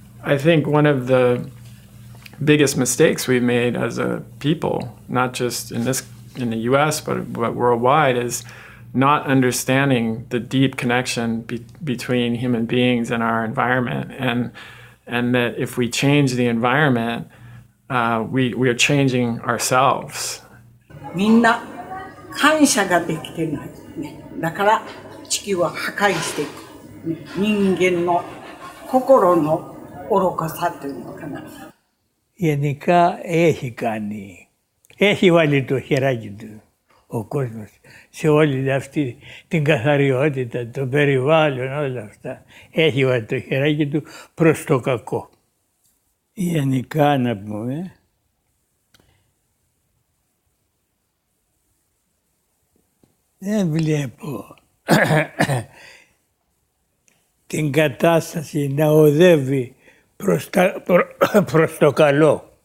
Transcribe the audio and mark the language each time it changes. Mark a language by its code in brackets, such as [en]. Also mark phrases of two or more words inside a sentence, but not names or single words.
[en] I think one of the biggest mistakes we've made as a people, not just in the US, but worldwide, is not understanding the deep connection between human beings and our environment, and that if we change the environment, we are changing ourselves. [ja] みんな感謝ができてないね。だから地球は破壊していく。人間の心の愚かさというのかな。 [el] Γενικά έχει κάνει. Έχει βάλει το χεράκι του ο κόσμος σε όλη αυτή την καθαριότητα, το περιβάλλον, όλα αυτά. Έχει βάλει το χεράκι του προς το κακό. Γενικά να πούμε, δεν βλέπω την κατάσταση να οδεύει προς το καλό.